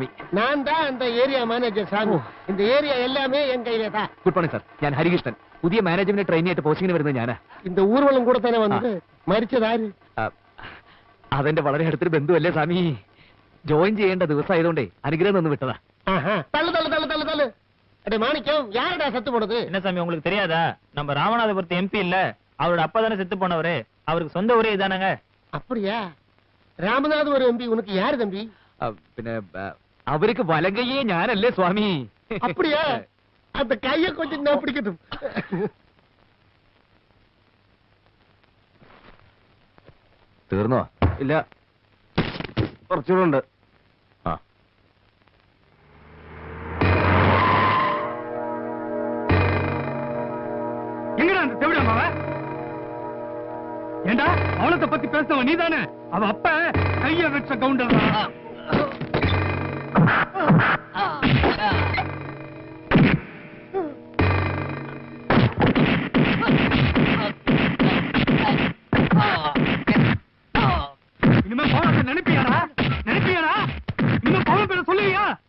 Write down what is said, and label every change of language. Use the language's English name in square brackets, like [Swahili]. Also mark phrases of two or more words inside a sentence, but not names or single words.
[Tamil] நான் தான் அந்த [English] area manager [Tamil] சாமி. இந்த ஏரியா எல்லாமே என் கையில தான். [English] Good morning sir. [Malayalam] ഞാൻ ഹരികൃഷ്ണൻ. പുതിയ [English] management trainee [Malayalam] ആയിട്ട് പോസ്റ്റിംഗിന് വരുന്നത് ഞാനാ. [Tamil] இந்த ஊர்வலம் கூட தானே வந்தது. [Malayalam] മരിച്ചതാര്? അതെന്റെ വളരെ അടുത്തൊരു ബന്ധുവല്ലേ സ്വാമി. ജോയിൻ ചെയ്യേണ്ട ദിവസമായതുകൊണ്ടേ അനുഗ്രഹം ഒന്ന് വിട്ടതാ. [Tamil] தள்ளு தள்ளு தள்ளு தள்ளு தள்ளு. அடே மாணிக்கம், யாரடா செத்து போனது? என்ன சாமி உங்களுக்கு தெரியாதா? நம்ம ராமநாதபுரத்து எம்பி இல்ல, அவரோட அப்பா தானே செத்து போனவரு. அவருக்கு சொந்த ஊரே இதானங்க. அப்படியா? ராமநாத் ஒரு எம்பி. உனக்கு யாரு தம்பி? [Malayalam] പിന്നെ അവർക്ക് വലങ്കയെ ഞാനല്ലേ സ്വാമി. [Tamil] அப்படியா? அந்த கையை கொஞ்சம் நான் பிடிக்கட்டும். [Malayalam] തീർന്നോ? ഇല്ല, കുറച്ചുകൂടെ ഉണ്ട്. [Tamil] எங்கடா அந்த செவிட மாவ? ஏண்டா அவளத்தை பத்தி பேசுனவ நீதானே? அவ அப்ப கைய வச்ச கவுண்டர் தான். இனிமே போறத நினைப்பியாடா? இனிமே போற பேர சொல்லுவியாடா?